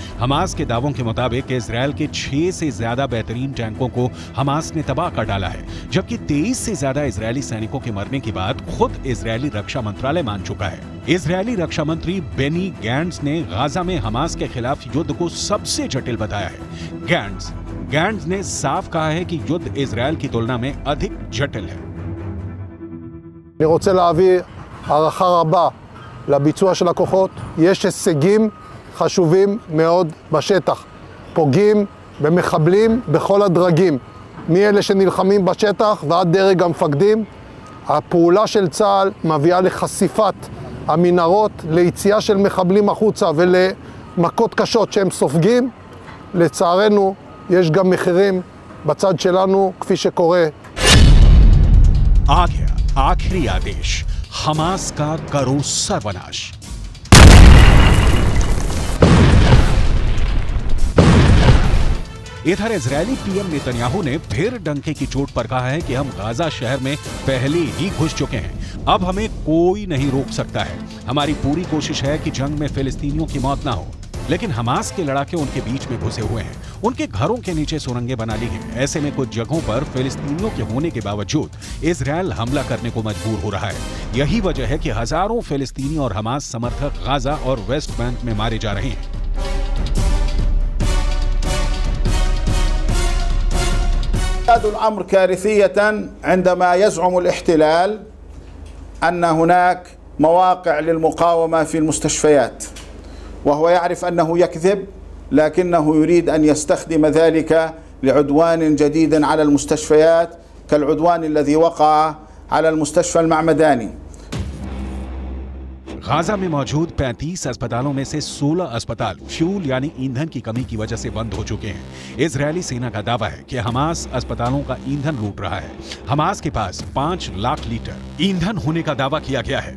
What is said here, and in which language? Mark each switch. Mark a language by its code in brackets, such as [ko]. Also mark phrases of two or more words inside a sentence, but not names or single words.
[hi] हमास के दावों के मुताबिक इजरायल के 6 से ज्यादा बेहतरीन टैंकों को हमास ने तबाह कर डाला है, जबकि 23 से ज्यादा इजरायली सैनिकों के मरने की बात खुद इजरायली रक्षा मंत्रालय मान चुका है। इजरायली रक्षा मंत्री बेनी गैंट्स ने गाजा में हमास के खिलाफ युद्ध को सबसे जटिल बताया है। गैंट्स ने साफ कहा है कि युद्ध इजरायल की तुलना में अधिक जटिल है। [he] אני רוצה להעביר הערכה רבה לביצוע של הכוחות. יש הישגים חשובים מאוד בשטח. פוגעים במחבלים בכל הדרגים, מאלה שנלחמים בשטח ועד דרג המפקדים. הפעולה של צה"ל מביאה לחשיפת המנהרות, ליציאה של מחבלים החוצה ולמכות קשות שהם סופגים. לצערנו יש גם מחירים בצד שלנו, כפי שקורה. [hi] आखिरी आदेश, हमास का करो सर्वनाश। इधर इजरायली पीएम नेतन्याहू ने फिर डंके की चोट पर कहा है कि हम गाजा शहर में पहले ही घुस चुके हैं, अब हमें कोई नहीं रोक सकता है। हमारी पूरी कोशिश है कि जंग में फिलिस्तीनियों की मौत ना हो, लेकिन हमास के लड़ाके उनके बीच में घुसे हुए हैं। उनके घरों के नीचे सुरंगें बना ली हैं। ऐसे में कुछ जगहों पर फिलिस्तीनियों के होने के बावजूद इजरायल हमला करने को मजबूर हो रहा है। यही वजह है कि हजारों फिलिस्तीनी और हमास समर्थक गाजा और वेस्ट बैंक में मारे जा रहे हैं। [ar] الأمر كارثية عندما يزعم الاحتلال أن هناك مواقع للمقاومة في المستشفيات، وهو يعرف أنه يكذب، لكنه يريد أن يستخدم ذلك لعدوان جديد على المستشفيات كالعدوان الذي وقع على المستشفى المعمداني. [hi] गाजा में मौजूद 35 अस्पतालों में से 16 अस्पताल फ्यूल यानी ईंधन की कमी की वजह से बंद हो चुके हैं। इजरायली सेना का दावा है कि हमास अस्पतालों का ईंधन लूट रहा है। हमास के पास 5 लाख लीटर ईंधन होने का दावा किया गया है।